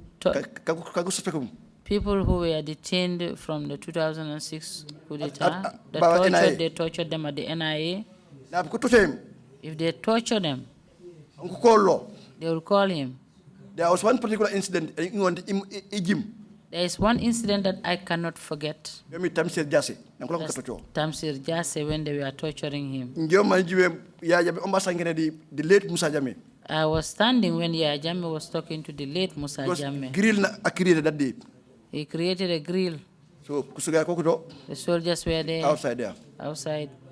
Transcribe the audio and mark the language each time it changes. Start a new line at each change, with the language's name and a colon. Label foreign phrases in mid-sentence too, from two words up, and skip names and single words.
English: people who were detained from the 2006 coup d'etat, they tortured them at the NIA. If they torture them, they will call him. There was one particular incident in Ijim. There is one incident that I cannot forget. Tamsir Jase. Tamsir Jase, when they were torturing him. The late Musa Jame. I was standing when Yaya Jammeh was talking to the late Musa Jammeh. Grill na created that day. He created a grill. So The soldiers were there. Outside there. Outside.